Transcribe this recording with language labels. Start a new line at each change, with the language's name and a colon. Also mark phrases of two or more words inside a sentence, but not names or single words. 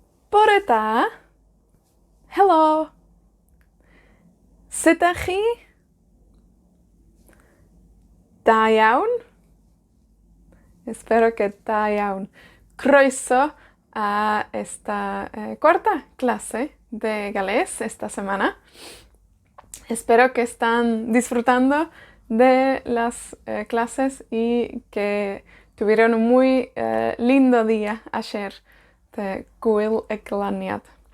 Welsh: Bore da. Helo. Sut ydych chi? Da iawn?
Spanish: Espero que
Welsh: da iawn.
Spanish: Croeso a esta cuarta clase de galés esta semana. Espero que están disfrutando de las clases y que tuvieron un muy lindo día ayer de Gwyl y Glaniad.